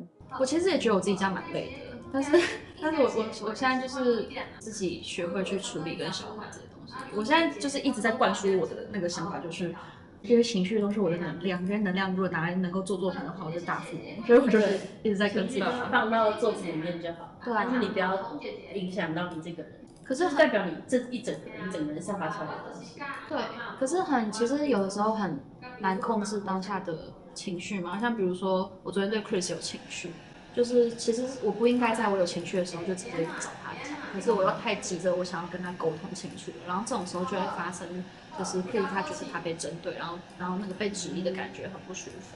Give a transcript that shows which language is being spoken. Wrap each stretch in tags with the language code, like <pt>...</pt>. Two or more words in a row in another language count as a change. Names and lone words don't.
<zh>我其實也覺得我自己這樣蠻累的，但是我現在就是自己學會去處理跟消化這些東西。我現在就是一直在灌輸我的那個想法，就是這些情緒都是我的能量，這些能量如果拿來能夠做作品的話，我就大富翁。所以我就一直在跟自己放到作品裡面就好，对啊，但是你不要影響到你這個人。可是代表你這一整個人散發出來的東西。對，可是其實有的時候很難控制當下的情緒嘛，像比如說我昨天對 Chris 有情緒。就是其實我不應該在我有情緒的時候就直接找他講，可是我又太急着我想要跟他溝通清楚，然後這種時候就會發生，就是譬如他覺得他被針對，然後那個被質疑的感覺很不舒服。</zh>